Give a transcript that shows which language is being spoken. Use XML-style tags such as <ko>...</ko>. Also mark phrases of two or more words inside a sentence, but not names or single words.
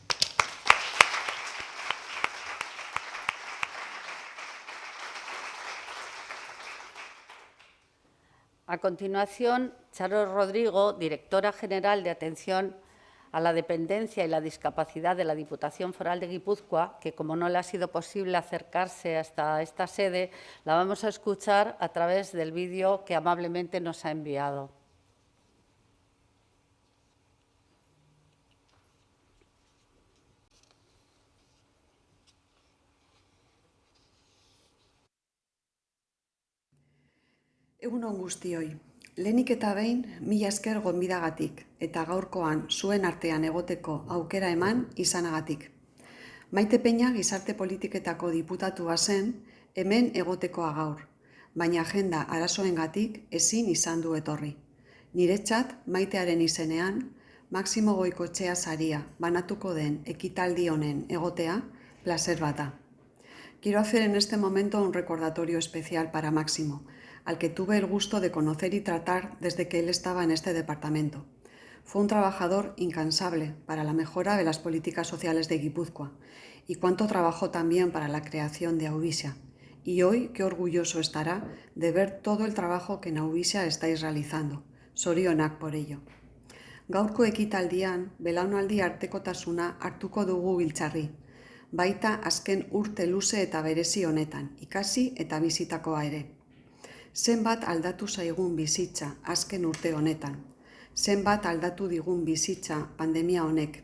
<es>A continuación, Charo Rodrigo, directora general de Atención a la Dependencia y la Discapacidad de la Diputación Foral de Guipúzcoa, que como no le ha sido posible acercarse hasta esta sede, la vamos a escuchar a través del vídeo que amablemente nos ha enviado.</es> <eu>Egun on guztioi. Lehenik eta behin, mila esker gonbidagatik eta gaurkoan zuen artean egoteko aukera eman izanagatik. Maite Peña gizarte politiketako diputatua zen, hemen egotekoa gaur, baina agenda arazoengatik ezin izan du etorri. Niretzat, Maitearen izenean, Máximo Goikoetxea saria banatuko den ekitaldi honen egotea, placer bat da.</eu> <es>Quiero hacer en este momento un recordatorio especial para Máximo, al que tuve el gusto de conocer y tratar desde que él estaba en este departamento. Fue un trabajador incansable para la mejora de las políticas sociales de Guipúzcoa y cuánto trabajó también para la creación de Aubixia. Y hoy qué orgulloso estará de ver todo el trabajo que en Aubixia estáis realizando. Zorionak por ello.</es> <eu>Gaurko ekitaldian, belaunaldi artekotasuna hartuko dugu biltzarri. Baita azken urte luze eta berezi honetan, ikasi eta bizitakoa ere. Zenbat aldatu zaigun bizitza azken urte honetan. Zenbat aldatu digun bizitza pandemia honek.</eu>